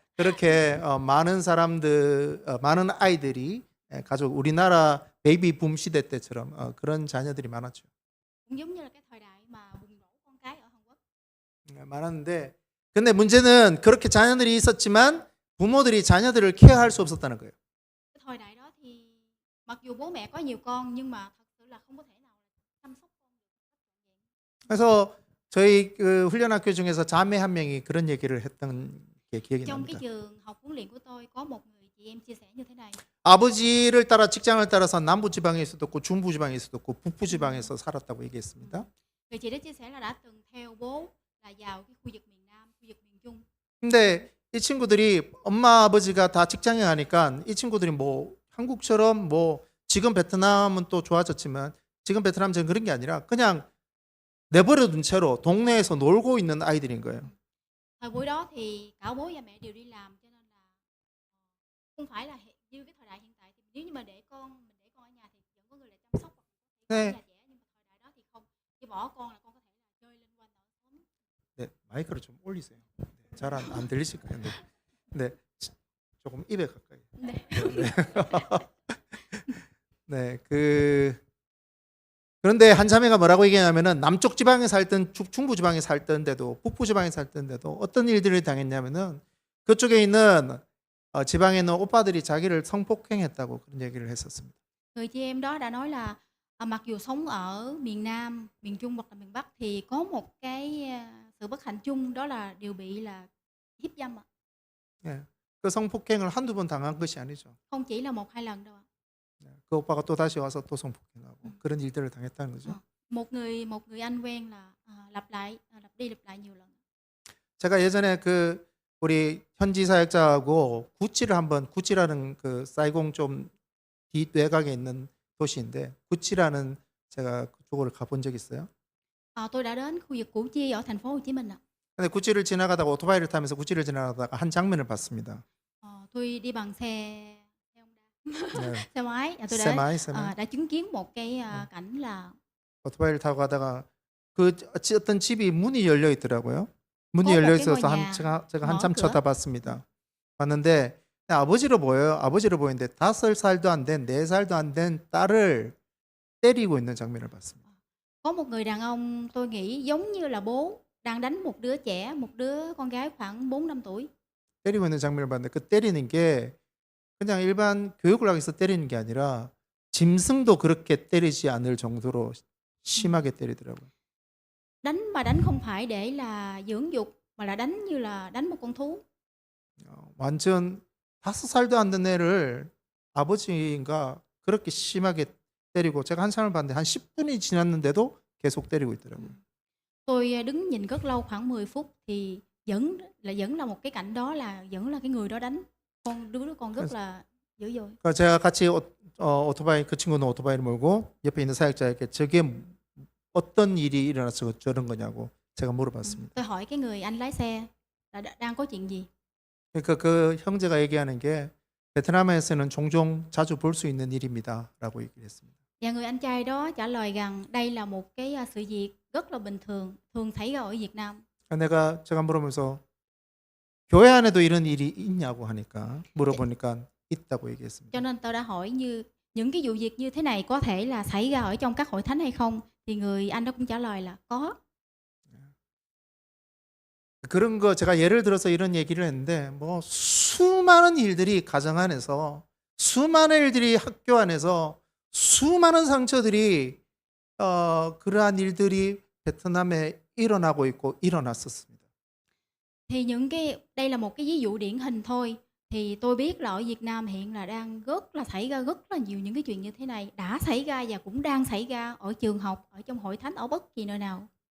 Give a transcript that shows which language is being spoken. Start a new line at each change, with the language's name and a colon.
Korean: 그렇게 많은 사람들, 많은 아이들이 가족 우리나라 베이비 붐 시대 때처럼 그런 자녀들이 많았죠.
Vietnamese: Cũng giống như là cái thời đại mà bùng nổ con cái ở Hàn Quốc.
Korean: 많았는데, 근데 문제는 그렇게 자녀들이 있었지만 부모들이 자녀들을 케어할 수 없었다는 거예요.
Vietnamese: Cái thời đại đó thì mặc dù bố mẹ có nhiều con nhưng mà thật sự là không có thể nào chăm sóc con được một cách trọn vẹn.
Korean: 그래서 저희 그 훈련학교 중에서 자매 한 명이 그런 얘기를 했던 게 기억이
Vietnamese: Trong cái
Korean: 납니다.
Vietnamese: trường học huấn luyện của tôi có một người chị em chia sẻ như thế này.
Korean: 아버지를 따라 직장을 따라서 남부 지방에 있었고 중부 지방에 있었고 북부 지방에서 살았다고 얘기했습니다.
Vietnamese: Người chị đó chia sẻ là đã từng theo bố là vào cái khu vực miền Nam, khu vực miền Trung.
Korean: 근데 이 친구들이 엄마 아버지가 다 직장에 가니까 이 친구들이 뭐 한국처럼 뭐 지금 베트남은 또 좋아졌지만 지금 베트남처럼 그런 게 아니라 그냥 내버려둔 채로 동네에서 놀고 있는 아이들인 거예요.
Vietnamese: Thời buổi đó thì cả bố và mẹ đều đi làm cho nên là không phải là như cái thời đại hiện tại thì nếu như mà để con ở nhà thì vẫn có người lại chăm sóc hoặc có thể
Korean: 네.
Vietnamese: nhà trẻ nhưng mà thời đại đó thì không. Khi bỏ con là con có thể là chơi lên quanh ở xóm.
Korean: 네, 마이크를 좀 올리세요. 네, 잘 안 들리실 거예요. 네, 조금 입에 가까이. 네. 네, 그런데 한 자매가 뭐라고 얘기하냐면은 남쪽 지방에 살던 중부 지방에 살던데도 북부 지방에 살던데도 어떤 일들을 당했냐면은 그쪽에 있는 지방에 있는 오빠들이 자기를 성폭행했다고 그런 얘기를 했었습니다.
Vietnamese: Người chị em đó đã nói là mặc dù sống ở miền Nam, miền Trung hoặc là miền Bắc thì có một cái sự bất hạnh chung đó là đều bị là hiếp dâm ạ.
Korean: 예, 그 성폭행을 한두 번 당한 것이 아니죠.
Vietnamese: Không chỉ là 1-2 lần đâu ạ.
Korean: 그 오빠가 또 다시 와서 또 성폭행하고 그런 일들을 당했다는 거죠.
Vietnamese: Một người anh quen là lặp đi lặp lại nhiều lần.
Korean: 제가 예전에 그 우리 현지 사역자하고 구찌라는 그 사이공 좀 뒤외곽에 있는 도시인데 구찌라는 제가 그쪽으로 가본 적이 있어요.
Vietnamese: Tôi đã đến khu vực Củ Chi ở thành phố Hồ Chí Minh ạ.
Korean: 근데 구찌를 지나가다가 오토바이를 타면서 구찌를 지나가다가 한 장면을 봤습니다.
Vietnamese: Tôi đi bằng xe
Korean: 네,
Vietnamese: xe máy, tôi 세마이. đã chứng kiến một cái cảnh là
Korean: 오토바이를 타고 가다가 그 어떤 집이 문이 열려 있더라고요. 문이 어, 열려 뭐 있어서 뭐냐. 제가 한참
Vietnamese: cửa.
Korean: 쳐다봤습니다. 봤는데 아버지로 보여요. 아버지로 보이는데 5살도 안 된, 4살도 안 된 딸을 때리고 있는 장면을 봤습니다.
Vietnamese: có một người đàn ông tôi nghĩ giống như là bố đang đánh một đứa trẻ, một đứa con gái khoảng 4-5 tuổi.
Korean: 때리고 있는 장면을 봤는데 그 때리는 게 그냥 일반 교육을 하기 위해서 때리는 게 아니라 짐승도 그렇게 때리지 않을 정도로 심하게 때리더라고요.
Vietnamese: Đánh mà đánh không phải để là dưỡng dục mà là đánh như là đánh một con thú.
Korean: 완전 5살도 안 된 애를 아버지가 그렇게 심하게 때리고 제가 한참을 봤는데 한 10분이 지났는데도 계속 때리고 있더라고요.
Vietnamese: Tôi đứng nhìn rất lâu khoảng 10 phút thì vẫn là một cái cảnh đó là vẫn là cái người đó đánh đứa con rất là dữ dội.
Korean: 그러니까 제가 같이 오토바이 그 친구는 오토바이를 몰고 옆에 있는 사역자에게 저게 어떤 일이 일어나서 저런 거냐고 제가 물어봤습니다.
Vietnamese: Tôi hỏi cái người anh lái xe là đang có chuyện gì?
Korean: 그러니까 그 형제가 얘기하는 게 베트남에서는 종종 자주 볼 수 있는 일입니다라고 얘기를 했습니다.
Vietnamese: Và người anh trai đó trả lời rằng đây là một cái sự việc rất là bình thường, thường xảy ra ở Việt Nam.
Korean: 제가 물으면서 교회 안에도 이런 일이 있냐고 하니까 물어보니까 있다고 얘기했습니다.
Vietnamese: Cho nên tôi đã hỏi như những cái vụ việc như thế này có thể là xảy ra ở trong các hội thánh hay không? Thì người anh đó cũng trả lời là có.
Korean: 그런 거 제가 예를 들어서 이런 얘기를 했는데 뭐 수많은 일들이 가정 안에서 수많은 일들이 학교 안에서 수많은 상처들이 그러한 일들이 베트남에 일어나고 있고 일어났었습니다.
Vietnamese: Thì những cái đây là một cái ví dụ điển hình thôi. Thì tôi biết là ở Việt Nam hiện là đang xảy ra rất là nhiều những cái chuyện như thế này, đã xảy ra và cũng đang xảy ra ở trường học, ở trong hội thánh, ở bất kỳ nơi nào.